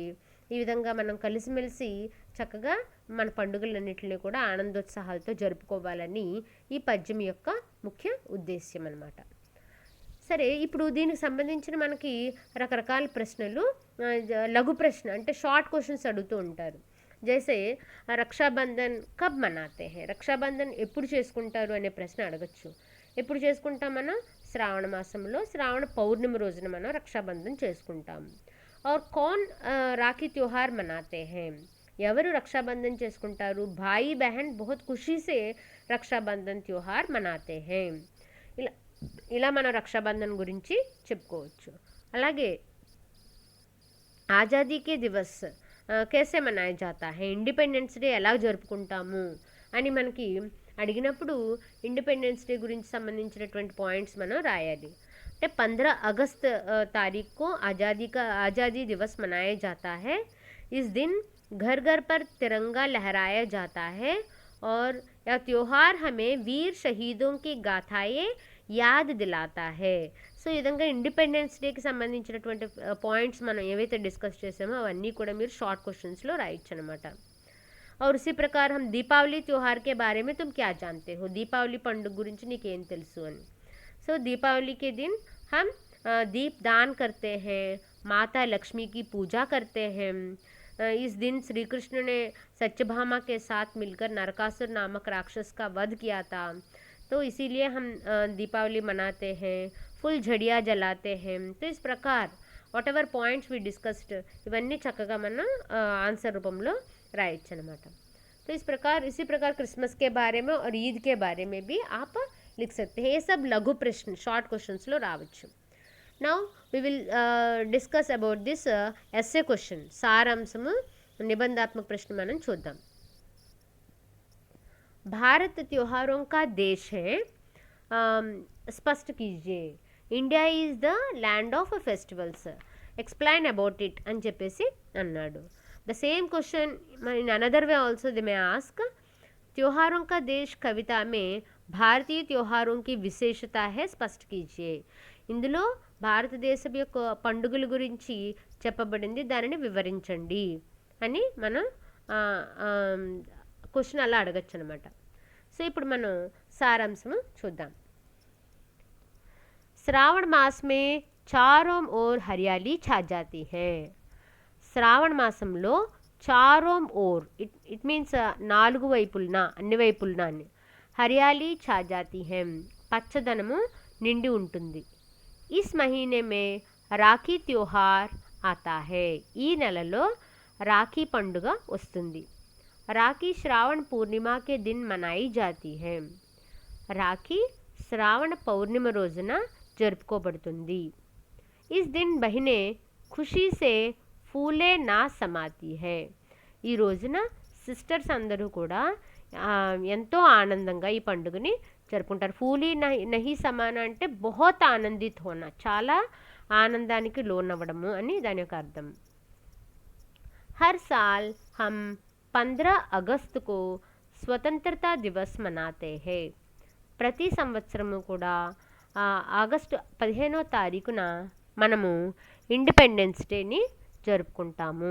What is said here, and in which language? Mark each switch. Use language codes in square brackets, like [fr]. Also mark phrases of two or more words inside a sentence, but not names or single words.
[te] ఈ విధంగా మనం కలిసిమెలిసి చక్కగా మన పండుగలన్నింటినీ కూడా ఆనందోత్సాహాలతో జరుపుకోవాలని ఈ పద్యం యొక్క ముఖ్య ఉద్దేశ్యం అన్నమాట. సరే, ఇప్పుడు దీనికి సంబంధించిన మనకి రకరకాల ప్రశ్నలు లఘు ప్రశ్న అంటే [en] short questions [te] అడుగుతూ ఉంటారు. [hi] जैसे रक्षाबंधन कब मनाते है, [te] రక్షాబంధన్ ఎప్పుడు చేసుకుంటారు అనే ప్రశ్న అడగచ్చు. ఎప్పుడు చేసుకుంటాం మనం? శ్రావణ మాసంలో శ్రావణ పౌర్ణమి రోజున మనం రక్షాబంధన్ చేసుకుంటాము. [hi] और कौन राखी त्योहार मनाते हैं, [te] ఎవరు రక్షాబంధన్ చేసుకుంటారు? [hi] भाई बहन बहुत खुशी से रक्षाबंधन त्योहार मनाते है. [te] ఇలా మనం రక్షాబంధన్ గురించి చెప్పుకోవచ్చు. [hi] అలాగే आज़ादी के दिवस कैसे मनाया जाता है, [en] Independence Day [te] ఎలా జరుపుకుంటాము అని మనకి అడిగినప్పుడు [en] Independence Day [te] గురించి సంబంధించినటువంటి పాయింట్స్ మనం రాయాలి. [hi] అంటే 15 अगस्त तारीख को आज़ादी दिवस मनाया जाता है. इस दिन घर घर पर तिरंगा लहराया जाता है और यह त्यौहार हमें वीर शहीदों की गाथाएं याद दिलाता है. [te] సో ఈ విధంగా [en] Independence Dayకి [te] సంబంధించినటువంటి పాయింట్స్ మనం ఏవైతే డిస్కస్ చేసామో అవన్నీ కూడా మీరు [en] short questionsలో [te] రాయొచ్చు అనమాట. [hi] और उसी प्रकार हम दीपावली त्योहार के बारे में तुम क्या जानते हो, [te] దీపావళి పండుగ గురించి నీకేం తెలుసు అని. [hi] सो दीपावली के दिन हम दीप दान करते हैं, माता लक्ष्मी की पूजा करते हैं. इस दिन श्री कृष्ण ने सत्यभामा के साथ मिलकर नरकासुर नामक राक्षस का वध किया था. तो इसीलिए हम दीपावली मनाते हैं, फुल झड़िया जलाते हैं. तो इस प्रकार [en] whatever points we discussed [te] ఇవన్నీ చక్కగా మనం ఆన్సర్ రూపంలో రాయొచ్చు అనమాట. [hi] तो इसी प्रकार क्रिसमस के बारे में और ईद के बारे में भी आप लिख सकते हैं. ये सब लघु प्रश्न [en] short questionsలో [hi] రావచ్చు. [en] Now we will discuss about this essay question, [te] సారాంశము నిబంధాత్మక ప్రశ్న మనం చూద్దాం. [hi] भारत त्योहारों का देश है, स्पष्ट कीजिए. [en] India is the land of festivals, explain about it [te] అని చెప్పేసి అన్నాడు. [en] The same question in another way also they may ask. [hi] त्योहारों का देश कविता में భారతీయ त्योहारों की విశేషత है, స్పష్ట कीजिए. [te] ఇందులో భారతదేశం యొక్క పండుగల గురించి చెప్పబడింది, దానిని వివరించండి అని మనం క్వశ్చన్ అలా అడగచ్చు అనమాట. సో ఇప్పుడు మనం సారాంశం చూద్దాం. [hi] श्रावण मास में चारों ओर हरियाली छा जाती है. [te] శ్రావణ మాసంలో [hi] चारों ओर [en] it means [te] నాలుగు వైపులన అన్ని వైపులన [hi] हरियाली छा जाती है, [te] పచ్చదనము నిండి ఉంటుంది. [hi] इस महीने में राखी त्योहार आता है, [te] ఈ నెలలో రాఖీ పండుగ వస్తుంది. [hi] राखी श्रावण पूर्णिमा के दिन मनाई जाती है, [te] రాఖీ శ్రావణ పౌర్ణిమ రోజున జరుపుకోబడుతుంది. [hi] इस दिन बहनें खुशी से फूले ना समाती है, [te] ఈ రోజున సిస్టర్స్ అందరూ కూడా ఎంతో ఆనందంగా ఈ పండుగని జరుపుకుంటారు. [hi] फूली नहीं समाना [te] అంటే [hi] बहुत आनंदित होना, [te] చాలా ఆనందానికి లోనవ్వడము అని దాని యొక్క అర్థం. [hi] हर साल हम 15 अगस्त को स्वतंत्रता दिवस मनाते है, [te] ప్రతి సంవత్సరము కూడా ఆగస్టు 15వ తారీఖున మనము [en] Independence Dayని [te] జరుపుకుంటాము.